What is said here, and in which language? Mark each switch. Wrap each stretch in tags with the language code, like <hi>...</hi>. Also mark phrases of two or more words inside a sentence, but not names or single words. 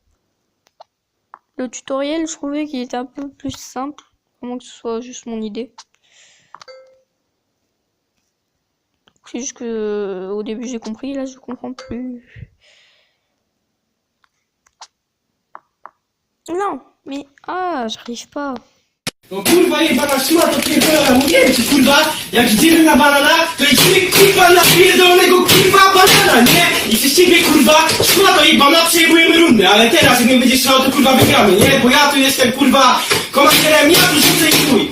<fr>Le tutoriel, je trouvais qu'il était un peu plus simple. À moins que ce soit juste mon idée. C'est juste que au début j'ai compris, là je comprends plus. Non, mais j'arrive pas.</fr> <pl>No kurwa jebana szma, to pierdolona, mówiłem ci kurwa, jak idziemy na banana, to idziemy kurwa na pierdolonego kurwa banana, nie? I przez ciebie kurwa, szma to jebana, przejmujemy rundę, ale teraz jak nie będziesz strzelał, to kurwa wygramy, nie? Bo ja tu jestem kurwa komanderem, ja tu rzucę i chuj.</pl>